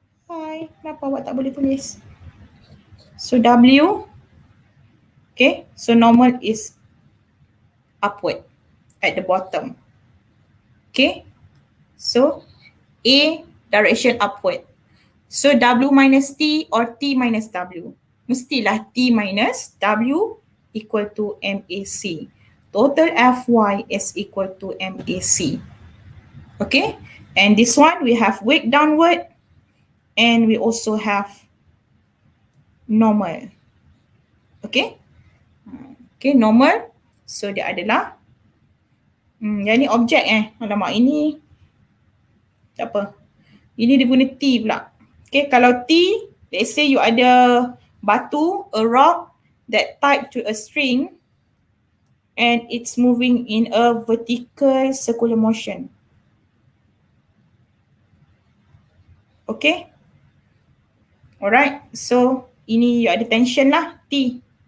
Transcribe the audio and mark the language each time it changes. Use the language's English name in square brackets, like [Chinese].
[Malay] Hai, kenapa awak tak boleh tulis? [English] So, W. Okay. So, normal is upward at the bottom. Okay. So, A direction upward. So, W minus T or T minus W. Mestilah T minus W equal to MAC. Total Fy is equal to MAC. Okay. And this one, we have weight downward and we also have normal. Okay. Okay, normal. [Malay] So, dia adalah yang ni objek alamak, ini tak apa. Ini dia guna T pula. [English] Okay, kalau T, let's say you [Malay] ada batu, [English] a rock that tied to a string and it's moving in a vertical circular motion. [Malay] Okay. Alright, so ini you ada tension lah, T.